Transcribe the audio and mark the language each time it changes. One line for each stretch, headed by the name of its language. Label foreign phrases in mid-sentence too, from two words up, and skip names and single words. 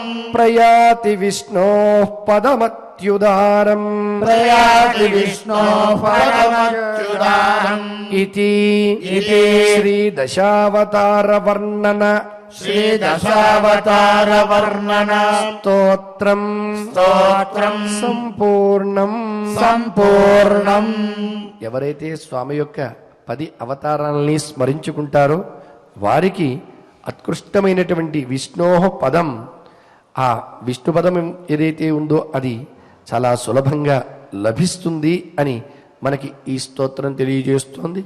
Sanskrit: प्रयाति विष्णोः पदमत्युदारम् प्रयाति विष्णोः पदमच्युतारम् इति इति श्रीदशावतारवर्णन श्रीदशावतारवर्णन स्तोत्रम् స్తోత్రం సంపూర్ణం. సంపూర్ణం.
Telugu: ఎవరైతే స్వామి యొక్క 10 అవతారాలని స్మరించుకుంటారో వారికి ఉత్కృష్టమైనటువంటి విష్ణోహ పదం, ఆ విష్ణు పదం ఏదైతే ఉందో అది చాలా సులభంగా లభిస్తుంది అని మనకి ఈ స్తోత్రం తెలియజేస్తోంది.